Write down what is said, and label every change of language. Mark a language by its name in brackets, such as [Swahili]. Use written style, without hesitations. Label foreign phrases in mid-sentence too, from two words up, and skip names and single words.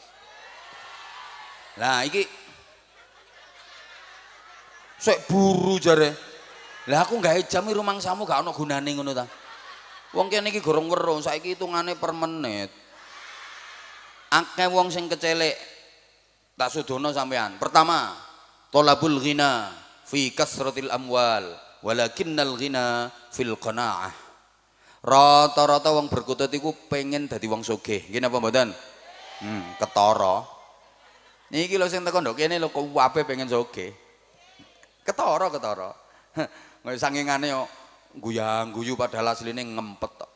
[Javanese] Lah iki sik buru jare. Lah aku gawe jam rumangsamu gak ana gunane ngono ta. Wong kene iki gorong weruh, saiki hitungane per menit. Akeh wong sing kecelik tak sudono sampean. [Arabic] Pertama، طلب الغنى في كثرة الأموال ولكن الغنى في القناعة. [Javanese] Rata-rata wong berkutut iku pengen dadi wong sugih. Nggih napa mboten? Ketara. Niki lho sing teko ndok kene lho kuwabe pengen sugih. Ketara. Nggih sangingane yo guyang-guyu padahal asline ngempet tok.